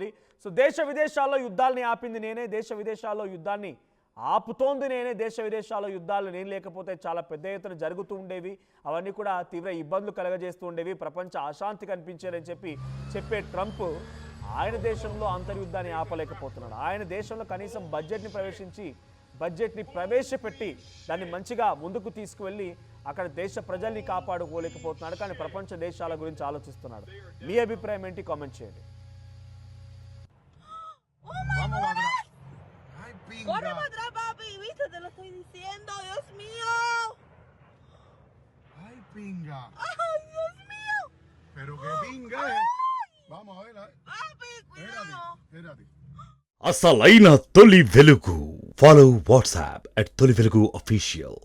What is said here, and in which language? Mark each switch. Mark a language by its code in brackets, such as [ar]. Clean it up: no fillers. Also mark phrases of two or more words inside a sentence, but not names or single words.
[te] సో దేశ విదేశాల్లో యుద్ధాలని ఆపింది నేనే, దేశ విదేశాల్లో యుద్ధాన్ని ఆపుతోంది నేనే, దేశ విదేశాల్లో యుద్ధాలు నేను లేకపోతే చాలా పెద్ద ఎత్తున జరుగుతూ ఉండేవి, అవన్నీ కూడా తీవ్ర ఇబ్బందులు కలగజేస్తూ ఉండేవి, ప్రపంచ అశాంతి కనిపించేదని చెప్పే ట్రంప్ ఆయన దేశంలో అంతర్యుద్ధాన్ని ఆపలేకపోతున్నాడు. ఆయన దేశంలో కనీసం బడ్జెట్ని ప్రవేశపెట్టి దాన్ని మంచిగా ముందుకు తీసుకువెళ్ళి అక్కడ దేశ ప్రజల్ని కాపాడుకోలేకపోతున్నాడు. కానీ ప్రపంచ దేశాల గురించి ఆలోచిస్తున్నాడు. మీ అభిప్రాయం ఏంటి? కామెంట్ చేయండి. [es] Corre para atrás, papi, viste, te lo estoy diciendo, Dios mío. Ay, pinga. Ay, Dios mío. Pero qué pinga es. Vamos a ver. Papi, cuidado. Espérate. [te] అసలైన తొలి వెలుగు. [en] follow WhatsApp [te] @తొలి వెలుగు official.